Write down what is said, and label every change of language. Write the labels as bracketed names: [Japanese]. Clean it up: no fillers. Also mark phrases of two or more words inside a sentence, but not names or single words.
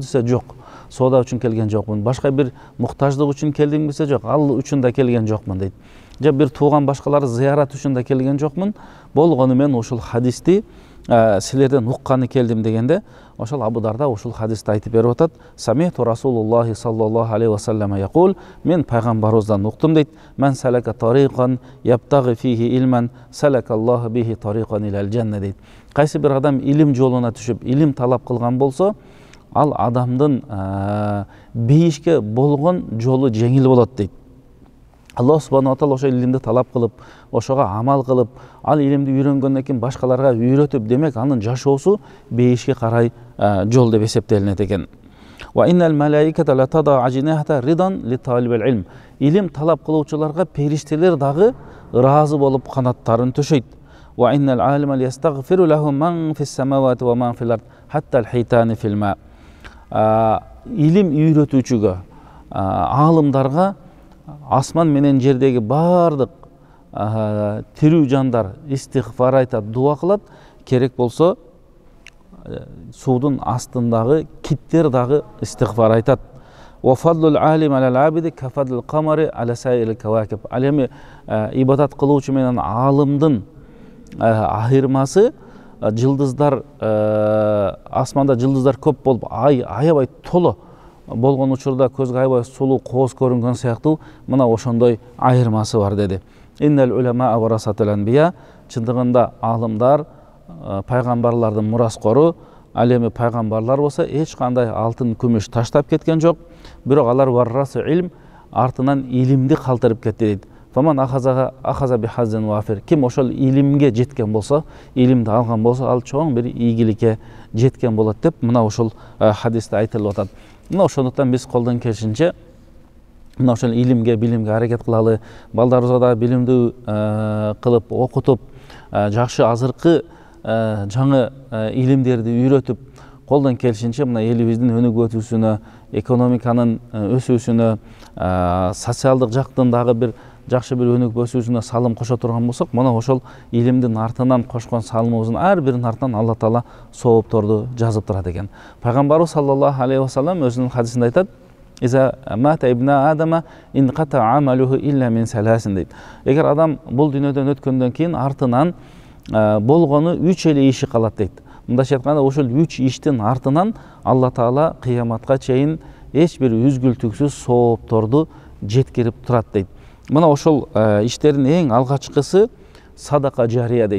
[Kyrgyz] десе, "Жок, соода үчүн келген жокмун." "Башка бир муктаждык үчүн келдиңби?" десе, "Жок, ал үчүн да келген жокмун" дейт. "Же бир тууган башкаларды зыярат үчүн да келген жокмун. Болгону мен ушул хадисти силерден укканы келдим" дегенде, ошол Абу Дарда ушул хадисти айтып берип атат: [Arabic] "سمعت رسول الله صلى الله عليه وسلم يقول", [Kyrgyz] мен пайгамбарыбыздан уктум дейт: [Arabic] "من سلك طريقا يلتمس فيه علما سلك الله به طريقا إلى الجنة" [Kyrgyz] дейт. Кайсы бир адам илим жолуна түшүп, илим талап кылган болсо, ал адамдын бейишке болгон жолу жеңил болот дейт. Аллах [Arabic] سبحانه وتعالى [Kyrgyz] ошо илимди талап кылып, ошого амал кылып, ал илимди үйрөнгөндөн кийин башкаларга үйрөтүп, демек анын жашоосу бейишке карай жол деп эсептелинет экен. [Arabic] وإن الملائكة لتضع أجنحتها رضا لطالب العلم. [Kyrgyz] Илим талап кылуучуларга периштелер дагы ыраазы болуп канаттарын төшөйт. [Arabic] وإن العالم ليستغفر له من في السماوات ومن في الأرض حتى الحيتان في الماء. [Kyrgyz] Илим үйрөтүүчүгө, аалымдарга асман менен жердеги бардык тирүү жандар истигфар айтат, дуа кылат, керек болсо суудун астындагы киттер дагы истигфар айтат. [Arabic] وفضل العالم على العابد كفضل القمر على سائر الكواكب. [Kyrgyz] Ал эми ибадат кылуучу менен аалымдын айырмасы, жылдыздар, асманда жылдыздар көп болуп, ай аябай толо болгон учурда көзгө аябай сулуу, кооз көрүнгөн сыяктуу мына ошондой айырмасы бар деди. [Arabic] إن العلماء ورثة الأنبياء. [Kyrgyz] Чындыгында аалымдар пайгамбарлардын мураскору. Ал эми пайгамбарлар болсо эч кандай алтын, күмүш таштап кеткен жок, бирок алар [Arabic] ورثوا العلم, [Kyrgyz] артынан илимди калтырып кетти дейт. [Arabic] فمن أخذ بحظ وافر. [Kyrgyz] Ким ошол илимге жеткен болсо, илимди алган болсо, ал чоң бир ийгиликке жеткен болот деп мына ошол хадисте айтылып атат. мына ошондуктан биз колдон келишинче мына ошол илимге, билимге аракет кылалы, балдарыбызга да билимдүү кылып окутуп, жакшы азыркы жаңы илимдерди үйрөтүп, колдон келишинче мына элибиздин өнүгүп өтүүсүнө, экономиканын өсүүсүнө, социалдык жактын дагы бир жакшы бир өнүгүп өсүүсүнө салым кошо турган болсок, мына ошол илимдин артынан кошкон салымыбыздын ар биринин артынан Алла Таала соопторду жазып турат экен. Пайгамбарыбыз [Arabic] صلى الله عليه وسلم [Kyrgyz] өзүнүн хадисинде айтат: [Arabic] "إذا مات ابن آدم انقطع عمله إلا من ثلاث" дейт. [Kyrgyz] Эгер адам бул дүйнөдөн өткөндөн кийин артынан болгону 3 эле иши калат дейт. Мындайча айтканда, ошол 3 иштин артынан Алла Таала кыяматка чейин эч бир үзгүлтүксүз соопторду жеткирип турат дейт. Мына ошол иштердин эң алгачкысы [Arabic] صدقة جارية [Kyrgyz] дейт.